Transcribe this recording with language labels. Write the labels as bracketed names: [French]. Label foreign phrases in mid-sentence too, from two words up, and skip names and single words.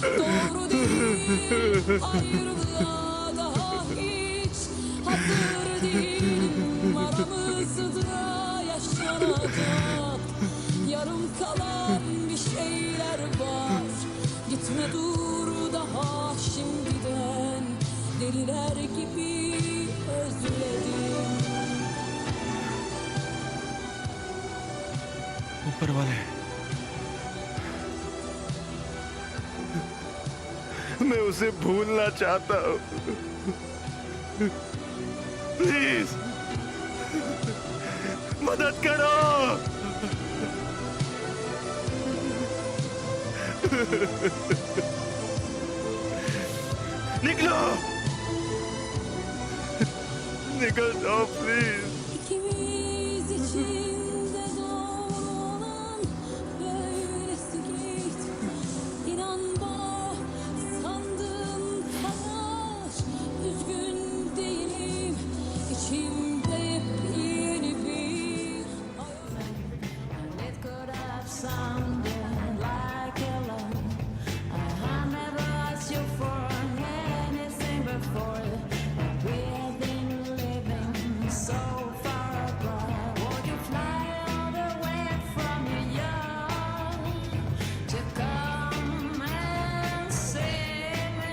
[Turkish] Doğru değil ayrılığa daha hiç hazır değilim. Aramızda yaşanacak yarım kalan bir şeyler var. Gitme dur daha şimdiden, deliler gibi özledim. [Hindi] ऊपर वाले, मैं उसे भूलना चाहता हूँ। प्लीज मदद करो। निकलो, निकल जाओ प्लीज। [Turkish] İkimiz için de doğru olan böylesi git. İnan bana sandığım kadar üzgün değilim. İçimde yepyeni bir hayal. [English] It could have sounded like a love. I never asked you for anything before. We have been living so far apart. Would you fly all the way from New York to come and see me?